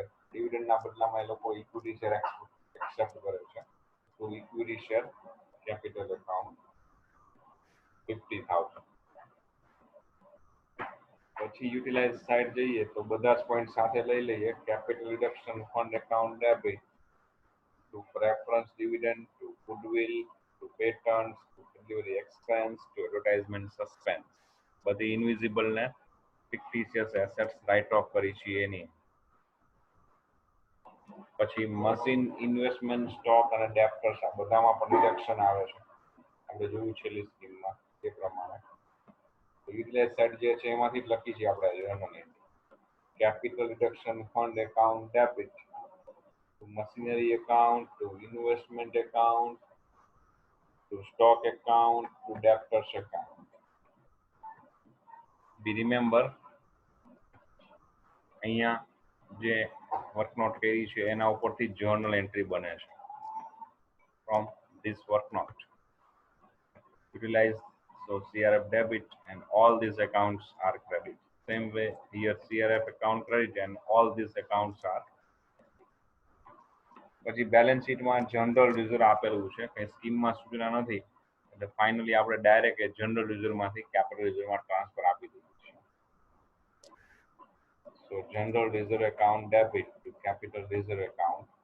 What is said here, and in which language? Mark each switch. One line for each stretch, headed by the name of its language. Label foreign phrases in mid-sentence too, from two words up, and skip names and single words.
Gujarati: ડિવિડન્ડના બદલામાં એ લોકો
English: equity share
Gujarati: એક્સેપ્ટ કરે છે. તો
English: equity share capital account
Gujarati: 50,000. પછી
English: utilise side
Gujarati: જઈએ તો બધા જ પોઈન્ટ સાથે લઈ લઈએ.
English: capital reduction fund account debit to preference dividend, to goodwill, to patents, to delivery expense, to advertisement suspense.
Gujarati: બધી ઇનવિઝિબલ ને
English: fictitious assets write off
Gujarati: કરી છે એની. પછી મશીન, ઇન્વેસ્ટમેન્ટ, સ્ટોક અને ડેપ્ટર્સ આ બધામાં પણ રિડક્શન આવે છે. આપણે જોયું છેલ્લી સ્કીમમાં એ પ્રમાણે.
English: utilise side
Gujarati: જે છે એમાંથી જ લખી છે આપણે
English: journal entry. capital reduction fund account debit to machinery account, to investment account, to stock account, to debtors account. Be remember
Gujarati: અહીંયા જે
English: work note
Gujarati: કરી છે એના ઉપરથી
English: journal entry
Gujarati: બને છે.
English: From this work note utilize so CRF debit and all these accounts are credit. Same way here CRF account credit and all these accounts are.
Gujarati: પછી બેલેન્સ શીટમાં
English: general reserve
Gujarati: આપેલું છે, કંઈ સ્કીમમાં સૂચના નથી એટલે ફાઇનલી આપણે ડાયરેક્ટ એ જનરલ રિઝર્વમાંથી કેપિટલ રિઝર્વમાં ટ્રાન્સફર આપી દીધું છે.
English: So general reserve account debit to capital reserve account.